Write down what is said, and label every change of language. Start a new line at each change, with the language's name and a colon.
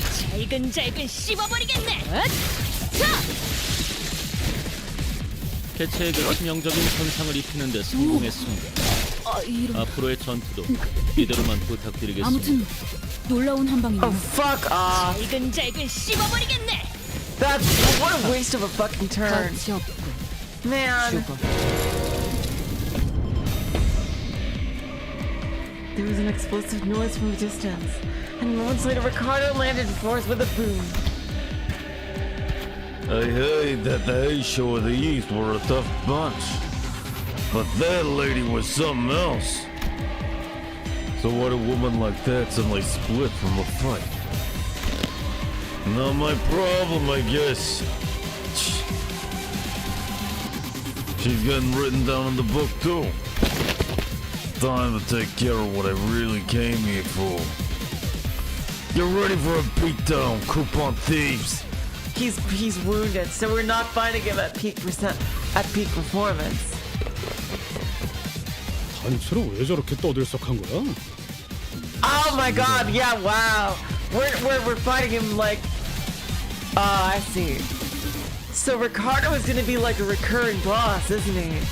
Korean: 잘근잘근 씹어버리겠네. 개체에게 치명적인 손상을 입히는 데 성공했습니다. 앞으로의 전투도 이대로만 부탁드리겠습니다. 아무튼 놀라운 한방이네.
English: Oh, fuck off.
Korean: 잘근잘근 씹어버리겠네.
English: That's what a waste of a fucking turn.
Korean: 가치 없군.
English: Man.
Korean: 죽어.
English: There was an explosive noise from a distance, and moments later Ricardo landed before us with a boom. I heard that the Aisha of the East were a tough bunch, but that lady was something else. So why'd a woman like that suddenly split from a fight? Not my problem, I guess. She's getting written down in the book too. Time to take care of what I really came here for. Get ready for a beatdown, coupon thieves. He's wounded, so we're not fighting him at peak performance.
Korean: 단체로 왜 저렇게 떠들썩한 거야?
English: Oh my god, yeah, wow. We're fighting him like I see. So Ricardo is gonna be like a recurring boss, isn't he?